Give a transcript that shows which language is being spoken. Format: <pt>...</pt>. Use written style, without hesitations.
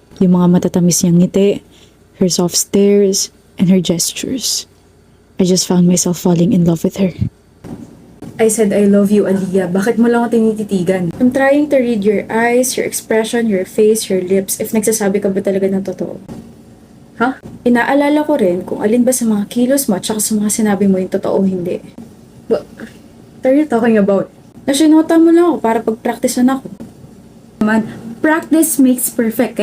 <tl>Yung mga matatamis niyang ngiti,</tl> <en>her soft stares, and her gestures. I just found myself falling in love with her. I said I love you, Aliyah.</en> <tl>Bakit mo lang ako tinititigan?</tl> <en>I'm trying to read your eyes, your expression, your face, your lips, if</en> <tl>nagsasabi ka ba talaga ng totoo. Ha? Inaalala ko rin kung alin ba sa mga kilos mo at saka sa mga sinabi mo yung totoo o hindi.</tl> <en>What are you talking about?</en> <tl>Nasinota mo lang ako para pag-practicean ako.</tl> <en>Naman, practice makes perfect.</en>